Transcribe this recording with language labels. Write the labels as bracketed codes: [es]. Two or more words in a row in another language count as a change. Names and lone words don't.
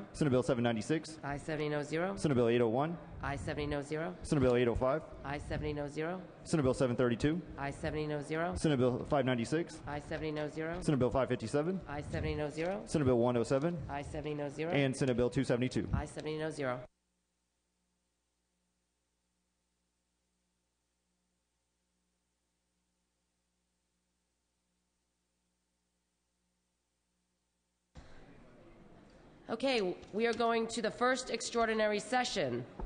[en] Senate Bill 796. Aye 70, no 0. Senate Bill 801. Aye 70, no 0. Senate Bill 805. Aye 70, no 0. Senate Bill 732. Aye 70, no 0. Senate Bill 596. Aye 70, no 0. Senate Bill 557. Aye 70, no 0. Senate Bill 107. Aye 70, no 0. And Senate Bill 272. Aye 70, no 0. Okay, we are going to the first extraordinary session.